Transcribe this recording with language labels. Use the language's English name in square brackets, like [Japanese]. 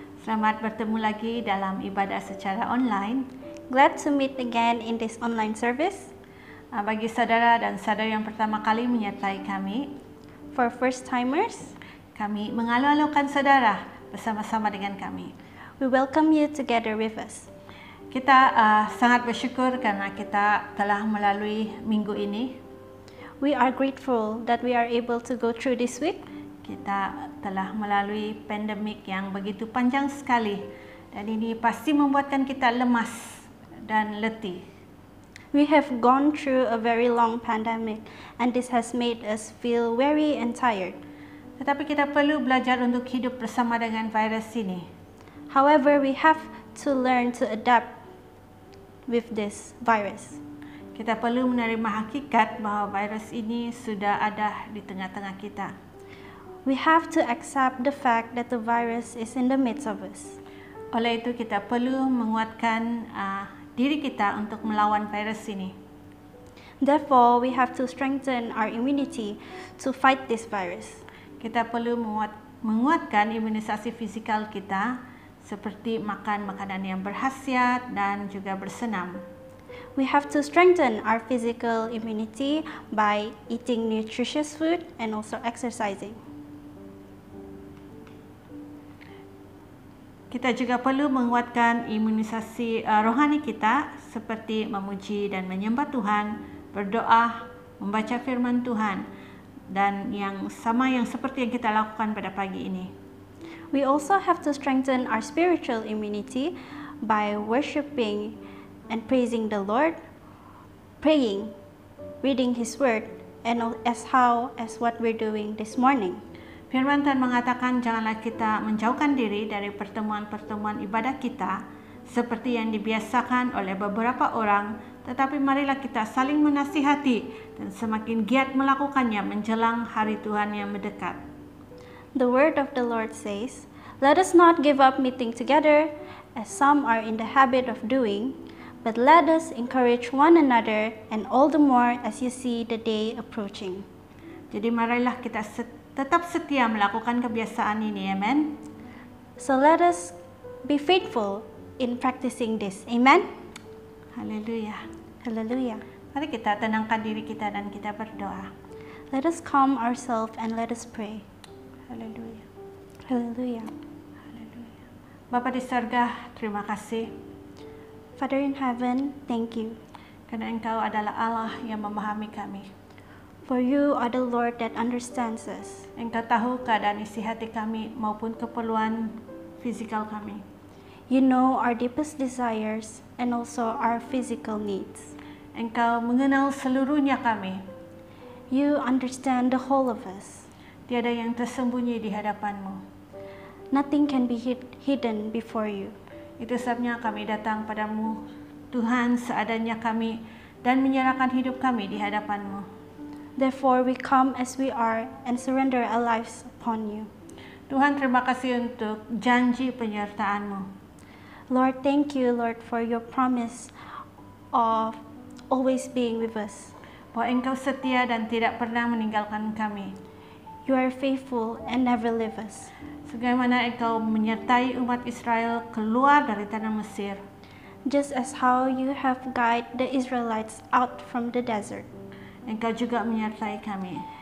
[Malay] Selamat bertemu lagi dalam ibadah secara online. [English] Glad to meet again in this online service. [Malay] Bagi saudara dan saudari yang pertama kali menyertai kami, [English] For first timers, [Malay] kami mengalu-alukan saudara bersama-sama dengan kami. [English] we welcome you together with us. [Malay] Kita sangat bersyukur karena kita telah melalui minggu ini. [English] We are grateful that we are able to go through this week. [Malay] Kita telah melalui pandemik yang begitu panjang sekali dan ini pasti membuatkan kita lemas dan letih. [English] We have gone through a very long pandemic and this has made us feel weary and tired. [Malay] Tetapi kita perlu belajar untuk hidup bersama dengan virus ini. [English] However, we have to learn to adapt with this virus. [Malay] Kita perlu menerima hakikat bahwa virus ini sudah ada di tengah-tengah kita. [English] We have to accept the fact that the virus is in the midst of us. [Malay] Oleh itu kita perlu menguatkan diri kita untuk melawan virus ini. [English] Therefore, we have to strengthen our immunity to fight this virus. [Malay] Kita perlu menguatkan imunisasi fisikal kita seperti makan makanan yang berkhasiat dan juga bersenam. [English] We have to strengthen our physical immunity by eating nutritious food and also exercising. [Malay] Kita juga perlu menguatkan imunisasi rohani kita seperti memuji dan menyembah Tuhan, berdoa, membaca firman Tuhan, dan yang seperti yang kita lakukan pada pagi ini. [English] We also have to strengthen our spiritual immunity by worshiping and praising the Lord, praying, reading His Word, and as what we're doing this morning. [Malay] Firman Tuhan mengatakan janganlah kita menjauhkan diri dari pertemuan-pertemuan ibadah kita seperti yang dibiasakan oleh beberapa orang, tetapi marilah kita saling menasihati dan semakin giat melakukannya menjelang hari Tuhan yang mendekat. [English] The word of the Lord says, "Let us not give up meeting together, as some are in the habit of doing, but let us encourage one another, and all the more as you see the day approaching." [Malay] Jadi marilah kita tetap setia melakukan kebiasaan ini, amen. [English] So let us be faithful in practicing this, amen. [Malay] Haleluya. [English] Hallelujah. [Malay] Mari kita tenangkan diri kita dan kita berdoa. [English] Let us calm ourselves and let us pray. [Malay] Haleluya. [English] Hallelujah. [Malay] Haleluya. Bapa di surga, terima kasih [English] Father in heaven, thank you. [Malay] karena Engkau adalah Allah yang memahami kami. [English] For you are the Lord that understands us. [Malay] Engkau tahu keadaan isi hati kami maupun keperluan fisikal kami. [English] You know our deepest desires and also our physical needs. [Malay] Engkau mengenal seluruhnya kami. [English] You understand the whole of us. [Malay] Tiada yang tersembunyi di hadapan-Mu. [English] Nothing can be hidden before you. [Malay] Itu sebabnya kami datang padamu, Tuhan, seadanya kami, dan menyerahkan hidup kami di hadapan-Mu. [English] Therefore we come as we are and surrender our lives upon you. [Malay] Tuhan, terima kasih untuk janji penyertaan-Mu. [English] Lord, thank you, Lord, for your promise of always being with us. [Malay] Bahwa Engkau setia dan tidak pernah meninggalkan kami. [English] You are faithful and never leave us. [Malay] Sebagaimana Engkau menyertai umat Israel keluar dari tanah Mesir. [English] Just as how you have guided the Israelites out from the desert, [Malay] Engkau juga menyertai kami.